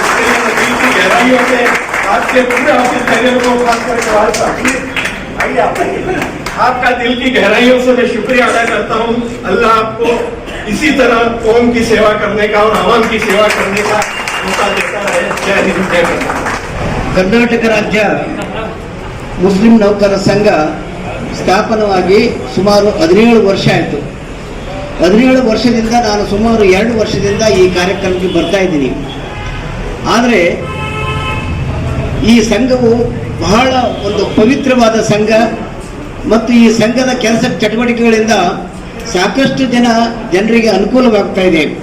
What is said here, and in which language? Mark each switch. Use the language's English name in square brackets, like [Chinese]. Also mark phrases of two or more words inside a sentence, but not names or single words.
[Hindi] उसके लिए मैं दिल की गहराइयों से आपके पूरे ऑफिस को खास करके आइए आप आपका दिल की गहराइयों से मैं शुक्रिया अदा करता हूँ। अल्लाह आपको इसी तरह कौम की सेवा करने का और आवाम की सेवा करने का मौका देता रहे। जय हिंद, जय भारत। [Kannada] ಕರ್ನಾಟಕ ರಾಜ್ಯ ಮುಸ್ಲಿಂ ನೌಕರರ ಸಂಘ ಸ್ಥಾಪನವಾಗಿ ಸುಮಾರು 17 ವರ್ಷ ಆಯಿತು. 17 ವರ್ಷದಿಂದ ನಾನು ಸುಮಾರು 2 ವರ್ಷದಿಂದ ಈ ಕಾರ್ಯಕ್ರಮಕ್ಕೆ ಬರ್ತಾ ಇದ್ದೀನಿ. ಆದರೆ ಈ ಸಂಘವು ಬಹಳ ಒಂದು ಪವಿತ್ರವಾದ ಸಂಘ ಮತ್ತು ಈ ಸಂಘದ ಕೆಲಸ ಚಟುವಟಿಕೆಗಳಿಂದ ಸಾಕಷ್ಟು ಜನರಿಗೆ ಅನುಕೂಲವಾಗ್ತಾ ಇದೆ.